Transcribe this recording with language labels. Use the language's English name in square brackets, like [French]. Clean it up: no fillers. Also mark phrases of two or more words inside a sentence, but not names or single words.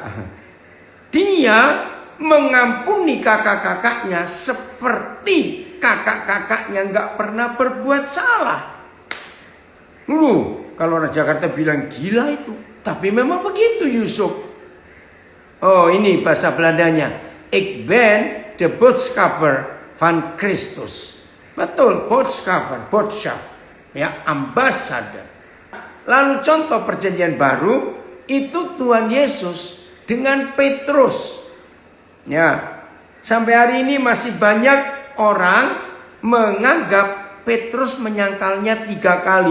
[Indonesian] Dia mengampuni kakak-kakaknya seperti kakak-kakaknya nggak pernah berbuat salah. Kalau orang Jakarta bilang gila itu, tapi memang begitu Yusuf. Oh, ini bahasa Belandanya. [Dutch] Ik ben de boodschapper van Christus. [Indonesian] Betul, boodschap. Ya, ambasador. Lalu contoh perjanjian baru itu Tuhan Yesus dengan Petrus. Ya, sampai hari ini masih banyak orang menganggap Petrus menyangkalnya 3 kali.